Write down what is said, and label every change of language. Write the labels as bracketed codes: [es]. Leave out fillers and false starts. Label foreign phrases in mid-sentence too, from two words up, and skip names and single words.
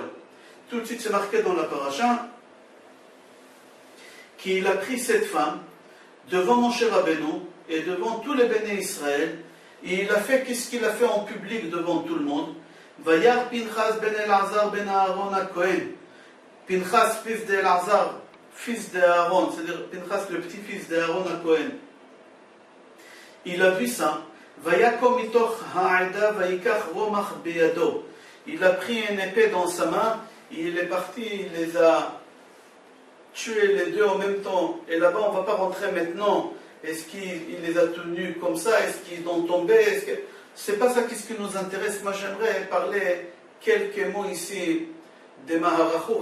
[fr] Tout de suite, c'est marqué dans la paracha qu'il a pris cette femme devant Moshe Rabbeinu et devant tous les [he] בני ישראל, [fr] et il a fait qu'est-ce qu'il a fait en public devant tout le monde. [he] וירא פנחס בן אלעזר בן אהרן הכהן. [fr] Pinchas, fils d'Elazar, fils d'Aaron, c'est-à-dire Pinchas, le petit-fils d'Aaron à Cohen. Il a vu ça. [he] ויקם מתוך העדה ויקח רמח בידו. [fr] Il a pris une épée dans sa main, il est parti, il les a tués les deux en même temps. Et là-bas, on ne va pas rentrer maintenant. Est-ce qu'il les a tenus comme ça? Est-ce qu'ils ont tombé? C'est pas ça qui nous intéresse. Moi, j'aimerais parler quelques mots ici de Maharachou.